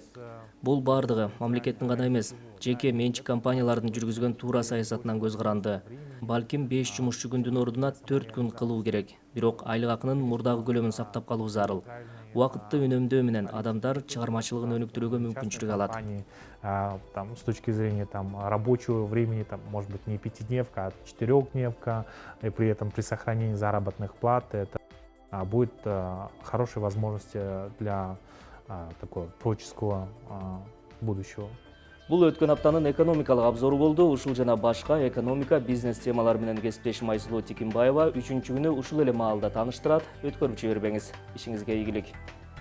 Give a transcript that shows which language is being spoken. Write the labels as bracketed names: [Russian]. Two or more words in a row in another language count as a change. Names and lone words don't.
[Kyrgyz] Бул бардыгы мамлекеттин гана эмес, жеке менчик компаниялардын жүргүзгөн туура саясатынан көз каранды. Балким 5 жумушчу күндүн ордуна 4 күн кылуу керек. Бирок айлык акынын мурдагы көлөмүн сактап калуу зарыл. Убакытты үнөмдөө менен адамдар чыгармачылыгын өнүктүрүүгө мүмкүнчүлүк алат. [Russian] Там, с точки зрения там, рабочего времени, там, может быть, не пятидневка, а четырехдневка, и при этом при сохранении заработных плат это будет хорошей возможностью для такого творческого будущего. [Kyrgyz] Бул өткөн аптанын экономикалык обзору болду. Ушул жана башка экономика, бизнес темалар менен кесиптешим Айсулуу Тикимбаева 3-күнү ушул эле маалда тааныштырат. Өткөрүп жибербеңиз. Ишиңизге ийгилик.